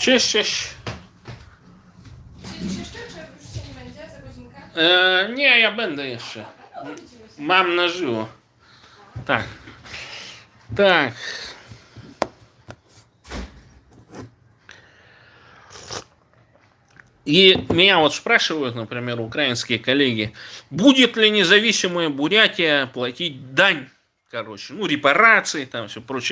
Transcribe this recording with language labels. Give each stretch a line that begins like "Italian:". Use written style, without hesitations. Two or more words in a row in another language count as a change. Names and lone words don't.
Polish: Cześć, cześć. Siedzisz jeszcze, czy już się nie będzie za godzinkę? Nie, ja będę jeszcze. No, widzimy się.
Russian: Mam на живо. Так. Так. И меня вот спрашивают, например, украинские коллеги, будет ли независимая Бурятия платить дань, короче, ну, репарации, там все прочее.